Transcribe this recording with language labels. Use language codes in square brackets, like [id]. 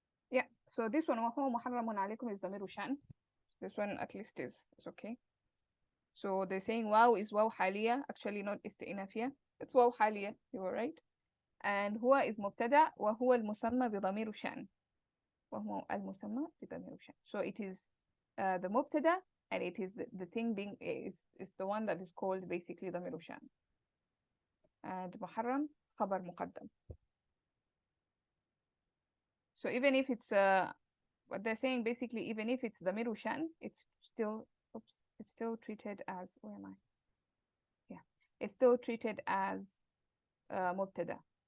[en] Yeah, so this one [ar] وهو محرم عليكم [en] is ضمير شأن. This one at least is okay. So they're saying wow is wow حالية, actually not استئنافية. It's wow حالية, you were right. And هو is مبتدأ [ar] وهو المسمى بضمير شأن. وهو المسمى بضمير شأن. [en] So it is the مبتدأ and it is the thing being is the one that is called basically ضمير شأن. And [ar] محرم خبر مقدم. [en] So even if it's what they're saying basically, even if it's ضمير شأن, it's still treated as, where am I? Yeah, it's still treated as مبتدأ.